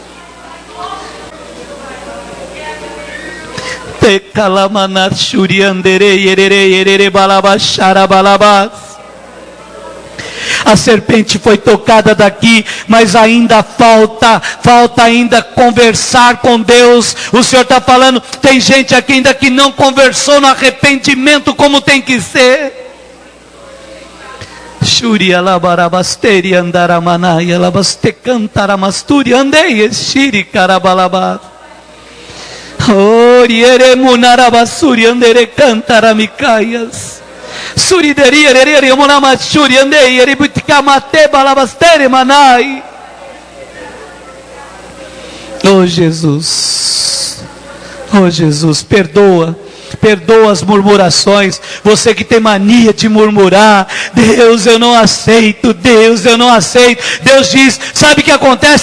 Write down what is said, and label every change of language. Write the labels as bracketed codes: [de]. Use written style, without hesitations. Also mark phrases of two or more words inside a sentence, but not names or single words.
[pt] A serpente foi tocada daqui, mas ainda falta ainda conversar com Deus. O Senhor está falando: tem gente aqui ainda que não conversou no arrependimento como tem que ser. Shuri alabarabasteri andaramanai alabaste cantaramasturi andei shiri carabalabas. Oriere munarabasuri andere cantaramicaias. Surideri erere monamachuri andei eributicamate balabastere manai. Oh Jesus, perdoa as murmurações. Você que tem mania de murmurar: Deus, eu não aceito, Deus, eu não aceito. Deus diz: sabe o que acontece?